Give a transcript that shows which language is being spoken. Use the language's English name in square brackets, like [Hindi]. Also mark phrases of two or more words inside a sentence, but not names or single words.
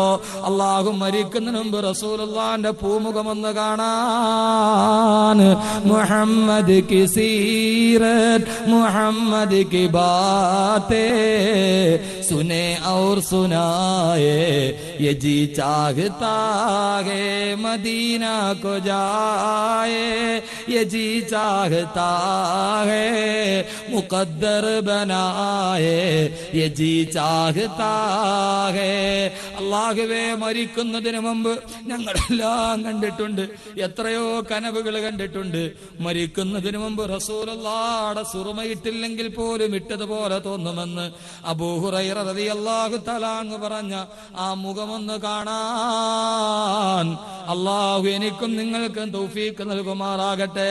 [Malayalam] അള്ളാഹു മരിക്കുന്നതിന് മുമ്പ് റസൂലുള്ളാഹിന്റെ പൂമുഖമൊന്ന് കാണാൻ. [Urdu] محمد کی سیرت محمد کی باتیں سنے اور سنائے یہ جی چاہتا ہے مدینہ کو جائے یہ جی چاہتا ہے مقدر بنائے یہ جی چاہتا ہے. [Malayalam] അല്ലാഹുവേ, മരിക്കുന്നതിന് മുമ്പ് ഞങ്ങളെല്ലാം കണ്ടിട്ടുണ്ട്. എത്രയോ കനവുകൾ കണ്ടിട്ടുണ്ട്. മരിക്കുന്നതിന് മുമ്പ് റസൂലുള്ളാഹിയുടെ സുറുമയിട്ടില്ലെങ്കിൽ പോലും ഇട്ടതുപോലെ തോന്നുമെന്ന് അബൂ ഹുറൈറ [Arabic] رضي الله تعالى عنه [Malayalam] പറഞ്ഞ ആ മുഖമൊന്ന് കാണാൻ അല്ലാഹു എനിക്കും നിങ്ങൾക്കും തൗഫീഖ് നൽകുമാറാകട്ടെ.